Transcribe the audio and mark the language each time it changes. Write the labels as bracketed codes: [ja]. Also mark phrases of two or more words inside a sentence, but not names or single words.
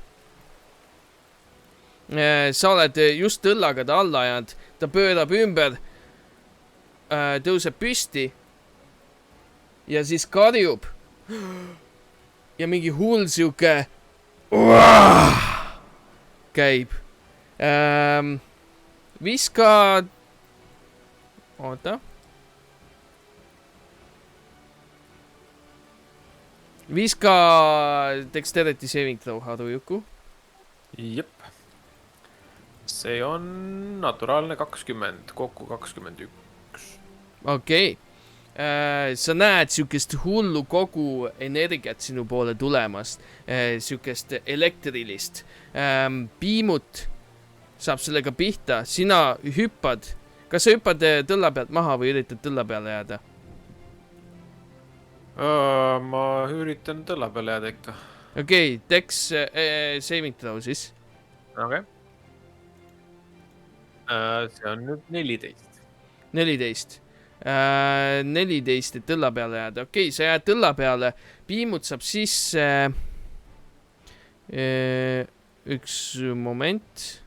[et] sa oled just tõllaga ta alla ajanud , ta pöörab ümber , tõuseb püsti ja siis karjub ja mingi hull siuke käib . viska , oota . [en] viska dexterity saving throw , [et] Harujuku . jep . see on naturaalne 20 , kokku 21 . okei . sa näed siukest hullu kogu energiat sinu poole tulemas , siukest elektrilist . piimut saab sellega pihta , sina hüppad , kas sa hüppad tõlla pealt maha või üritad tõlla peale jääda ? Ma üritan tõlla peale jääda ikka. okei, [en] Dex saving throw siis. [et] Okei. See on nüüd 14. 14. 14, et tõlla peale jääda. okei, sa jääd tõlla peale. Piimut saab sisse. Üks moment.